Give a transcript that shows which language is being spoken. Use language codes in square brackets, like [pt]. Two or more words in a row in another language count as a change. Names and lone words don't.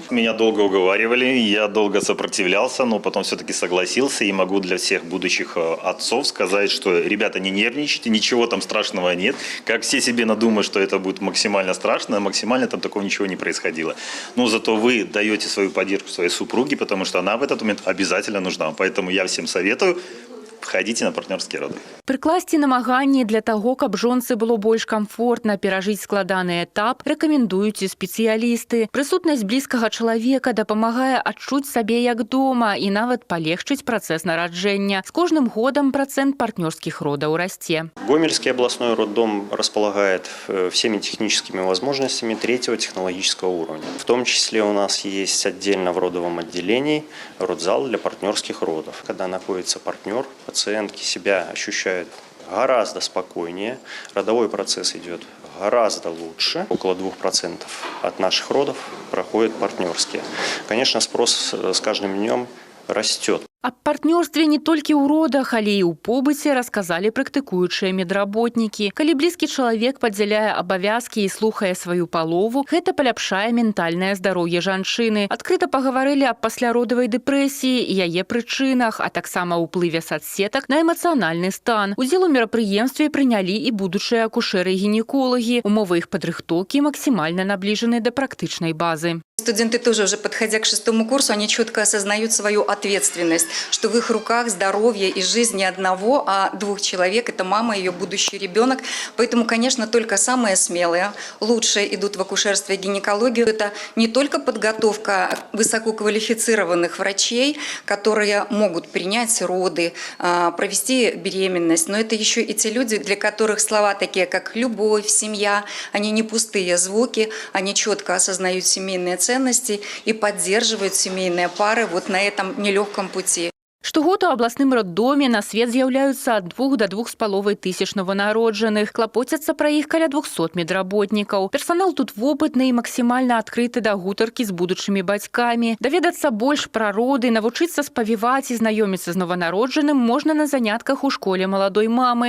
[ru] Меня долго уговаривали, я долго сопротивлялся, но потом все-таки согласился и могу для всех будущих отцов сказать, что, ребята, не нервничайте, ничего там страшного нет. Как все себе надумают, что это будет максимально страшно, максимально там такого ничего не происходило. Но зато вы даете свою поддержку своей супруге, потому что она в этот момент обязательно нужна. Поэтому я всем советую, ходите на партнерские роды. [be] Прыкласці намаганні для таго, каб жонцы было больш камфортна перажыць складаны этап, рэкамендуюць і спецыялісты. Прысутнасць блізкага чалавека дапамагае адчуць сабе як дома і нават палегчыць працэс нараджэння. З кожным годам працэнт партнерских родаў расце. [ru] Гомельский областной роддом располагает всеми техническими возможностями 3-го технологического уровня. В том числе у нас есть отдельно в родовом отделении родзал для партнерских родов. Когда находится партнер, пациентки себя ощущают гораздо спокойнее, родовой процесс идет гораздо лучше. Около 2% от наших родов проходят партнерские. Конечно, спрос с каждым днем растет. [be] Аб партнёрстве не толькі ў родах, але і ў побыце расказалі практыкуючыя медработнікі. Калі блізкі чалавек падзяляе абавязкі і слухае сваю палову, гэта паляпшае ментальнае здароўе жанчыны. Адкрыта пагаварылі аб пасляродавай дэпрэсіі і яе прычынах, а таксама ўплыве соцсетак на эмацыянальны стан. Удзел у мерапрыемстве прынялі і будучыя акушэры-гінеколагі. Умовы іх падрыхтоўкі максімальна набліжаны да практычнай базы. [ru] Студенты тоже уже подходя к 6-му курсу, они четко осознают свою ответственность, что в их руках здоровье и жизнь не одного, а 2 человек. Это мама, ее будущий ребенок. Поэтому, конечно, только самые смелые, лучшие идут в акушерство и гинекологию. Это не только подготовка высококвалифицированных врачей, которые могут принять роды, провести беременность, но это еще и те люди, для которых слова такие, как любовь, семья, они не пустые звуки, они четко осознают семейные ценности и поддерживают семейные пары вот на этом нелегком пути. [be] Штогод у абласным роддоме на свет з'яўляюцца ад 2 до 2,5 тысяч нованароджаных. Клапоцяцца пра іх каля 200 медработнікаў. Персанал тут вопытны і максімальна адкрыты да гутаркі з будучымі бацькамі. Даведацца больш пра роды, навучыцца спавіваць і знаёміцца з нованароджаным можна на занятках у школе маладой мамы.